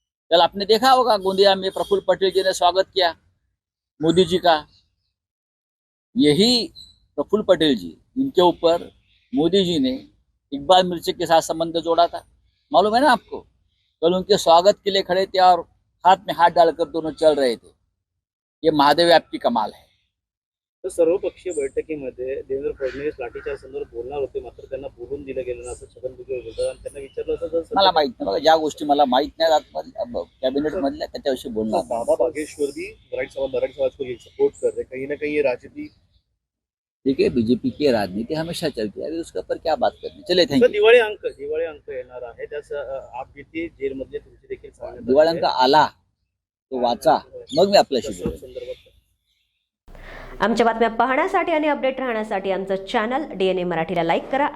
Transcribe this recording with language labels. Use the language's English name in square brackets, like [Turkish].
[Hindi] कल आपने देखा होगा गोंदिया में प्रफुल्ल पटेल जी ने स्वागत किया मोदी जी का। यही प्रफुल्ल पटेल जी, इनके ऊपर मोदी जी ने इकबाल मिर्ची के साथ संबंध जोड़ा था, मालूम है ना आपको। कल उनके स्वागत के लिए खड़े थे और हाथ में हाथ डालकर दोनों चल रहे थे। ये महादेव ऐप की कमाल है। [Marathi] तर सर्वपक्षीय बैठकीमध्ये देवेंद्र फडणवीस लाठीचार्ज संदर्भात बोलणार होते, मात्र त्यांना बोलून दिलं गेलं नाही असं छगन भुजबळ बोलतात. आणि त्यांना विचारलं असं जर मला माहित नाही बघा, ज्या गोष्टी मला माहित नाही कॅबिनेट मधल्या त्याच्याविषयी बोलणार नाही. [Hindi] बाबा बागेश्वर भी मराठी समाज को ये सपोर्ट कर रहे हैं, कहीं ना कहीं ये राजनीति देखिए बीजेपी की राजनीति हमेशा चलती है, अभी उसके ऊपर क्या बात करनी. चले [Marathi] तर [English] Thank you. [Marathi] दिवाळी अंक येणार आहे, त्याचं आप भीती जेलमधले तुमची देखील सांगण्यात दिवाळी अंक आला तो वाचा, मग मी आपल्याशी बोलेन. संदर्भात आमच्या बातम्या पाहण्यासाठी आणि अपडेट राहण्यासाठी आमचं चॅनल DNA मराठीला लाईक करा आणि